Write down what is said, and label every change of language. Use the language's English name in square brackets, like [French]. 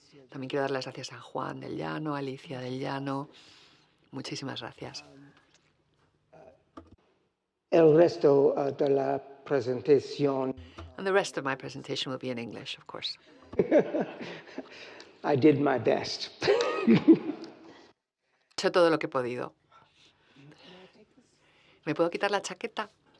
[Spanish] También quiero dar las gracias a Juan del Llano, Alicia del Llano. Muchísimas gracias. El resto de la presentación. [English] And the rest of my presentation will be in English, of course. I did my best. [Spanish] He hecho todo lo que he podido. ¿Me puedo quitar la chaqueta?